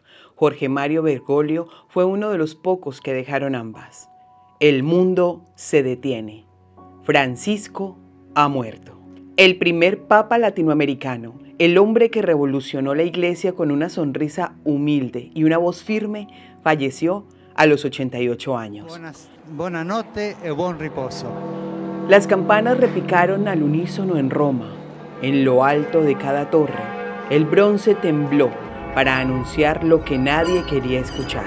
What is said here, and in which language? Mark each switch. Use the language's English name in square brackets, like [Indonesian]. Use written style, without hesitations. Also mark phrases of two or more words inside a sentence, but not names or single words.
[Spanish] Jorge Mario Bergoglio fue uno de los pocos que dejaron ambas. El mundo se detiene. Francisco ha muerto. El primer papa latinoamericano, el hombre que revolucionó la iglesia con una sonrisa humilde y una voz firme, falleció a los 88 años. [Italian] Buonanotte e buon riposo. [Spanish] Las campanas repicaron al unísono en Roma. En lo alto de cada torre, el bronce tembló para anunciar lo que nadie quería escuchar.